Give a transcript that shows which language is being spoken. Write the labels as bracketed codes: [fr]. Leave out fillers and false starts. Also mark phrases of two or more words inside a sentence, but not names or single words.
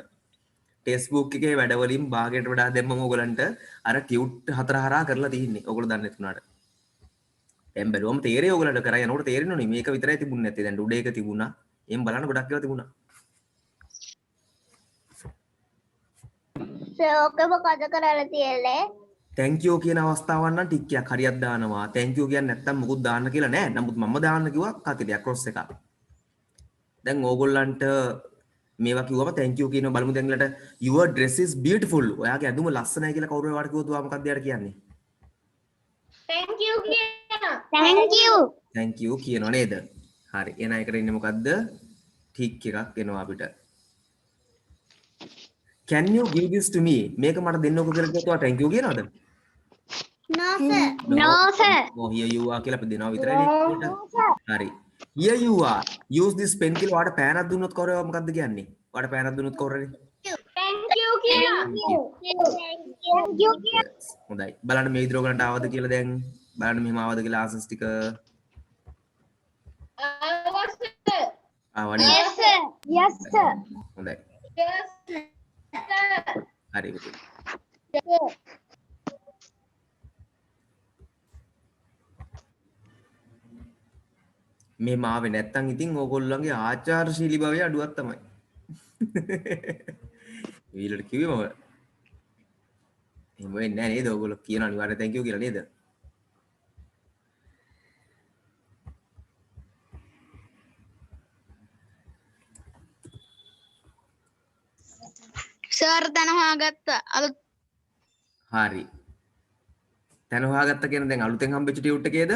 [en] text book [si] එකේ වැඩ වලින් භාගයට වඩා දැන් මම ඔයගොල්ලන්ට අර ටියුට් හතර හරහා කරලා තියෙන්නේ. ඔයගොල්ලෝ දන්නේ නැතුණාට. දැන් බැලුවම තේරෙයි ඔයගොල්ලන්ට කරා යනකොට තේරෙන්නේ මේක විතරයි තිබුණේ නැත්තේ. දැන් උඩ එක තිබුණා. එම් බලන්න ගොඩක් ඒවා තිබුණා. සර් ඔක මොකද කරලා තියෙන්නේ? [en] thank you [si] කියන අවස්ථාවන් නම් ටික් එකක් හරියක් දානවා. [en] thank you [si] කියන්නේ නැත්තම් මොකුත් දාන්න කියලා නෑ. නමුත් මම දාන්න කිව්වා කතිරයක් ක්‍රොස් එකක්. දැන් ඕගොල්ලන්ට මේවා කිව්වම [en] thank you [si] කියන බලමු දැන් ඊළඟට [en] your dress is beautiful. [si] ඔයාගේ ඇඳුම ලස්සනයි කියලා කවුරු හරි කිව්වොත් ඔයා මොකක්ද යාට කියන්නේ? [en] thank you කියනවා. thank you. thank you [si] කියනව නේද? හරි. එහෙනම් ඒකට ඉන්නේ මොකද්ද? ටික් එකක් එනවා අපිට. [en] can you give this to me? [si] මේක මට දෙන්නකෝ කියලා කිව්වොත් ඔයා [en] thank you [si] කියනවද? [en] no sir. no sir. oh here you are [si] කියලා අපි දෙනවා විතරයි නේද? හරි. [en] here you are. use this pen [si] කියලා ඔයාට පෑනක් දුන්නොත් කවුරු මොකද්ද කියන්නේ? ඔයාට පෑනක් දුන්නොත් කවුරු හරි? [en] thank you කියනවා. thank you කියනවා. [si] හොඳයි. බලන්න මේ විදිහට ඔයගලන්ට ආවද කියලා දැන් බලන්න මෙහෙම ආවද කියලා ආසස් ටික ආවනේ. [en] yes sir. yes sir. [si] හොඳයි. [en] yes sir. [si] හරි පුතේ. මේ මාවේ නැත්තම් ඉතින් ඕගොල්ලන්ගේ ආචාරශීලී භාවය අඩුවක් තමයි. ඊළඟට කිව්වේ මම. එහෙම වෙන්නේ නැහැ නේද? ඕගොල්ලෝ කියන අනිවාර්ය [en] thank you [si] කියලා නේද? සර් තන හොයාගත්තා. අලුත් හරි. තැන හොයාගත්ත කියන දැන් අලුතෙන් හම්බෙච්ච ටියුට් එකේද?